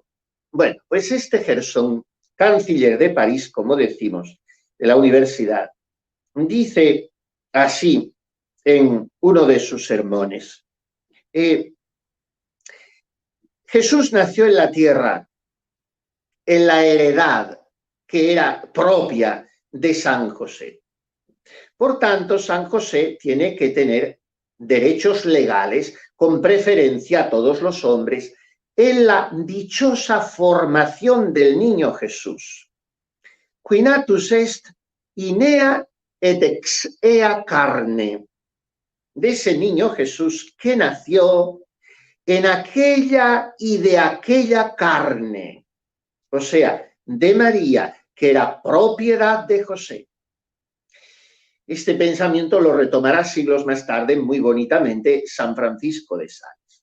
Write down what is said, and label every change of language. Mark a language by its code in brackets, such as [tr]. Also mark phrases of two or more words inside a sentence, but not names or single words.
[es] Bueno, pues este Gerson, canciller de París, como decimos, de la universidad, dice así en uno de sus sermones: Jesús nació en la tierra, en la heredad que era propia de San José. Por tanto, San José tiene que tener derechos legales con preferencia a todos los hombres en la dichosa formación del niño Jesús. [la] Qui natus est inea et ex ea carne. [es] De ese niño Jesús que nació en aquella y de aquella carne, o sea, de María, que era propiedad de José. Este pensamiento lo retomará siglos más tarde muy bonitamente San Francisco de Sales.